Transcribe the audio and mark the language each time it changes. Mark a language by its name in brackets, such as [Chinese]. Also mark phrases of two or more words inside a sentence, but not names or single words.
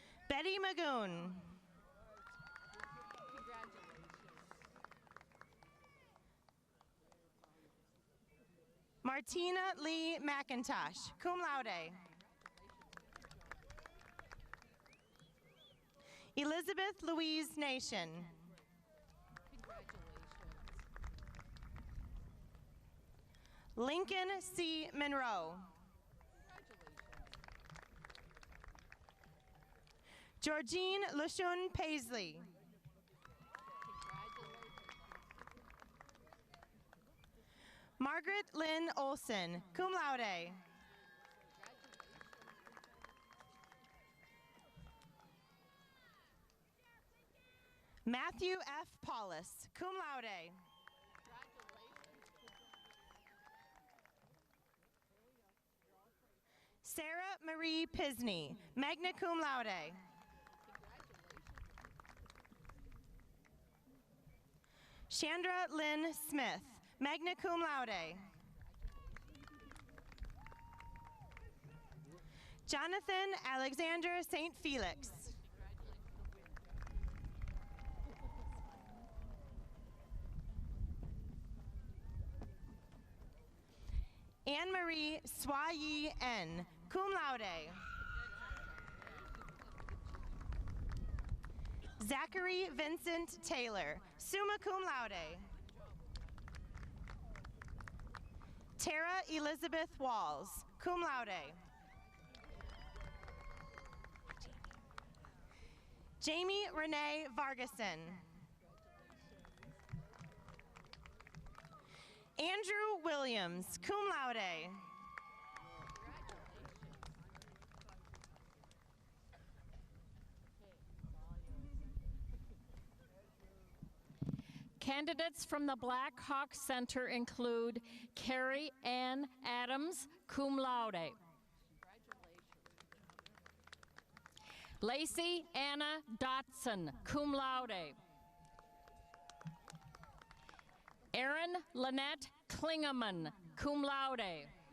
[English] Betty Magoon. Martina Lee McIntosh, [Latin] cum laude. [English] Elizabeth Louise Nation. Lincoln C. Monroe. Georgine Lushun Paisley. Margaret Lynn Olson, [Latin] cum laude. [English] Matthew F. Paulus, [Latin] cum laude. [English] Sarah Marie Pisney, [Latin] magna cum laude. [English] Chandra Lynn Smith, [Latin] magna cum laude. [English] Jonathan Alexander St. Felix. Anne-Marie Swayi N, [Latin] cum laude. [English] Zachary Vincent Taylor, [Latin] summa cum laude. [English] Tara Elizabeth Walls, [Latin] cum laude. [English] Jamie Renee Vargason. Andrew Williams, [Latin] cum laude. [English] Candidates from the Black Hawk Center include Carrie Ann Adams, [Latin] cum laude. [English] Lacey Anna Dotson, [Latin] cum laude. [English] Erin Lynette Klingeman, [Latin] cum laude.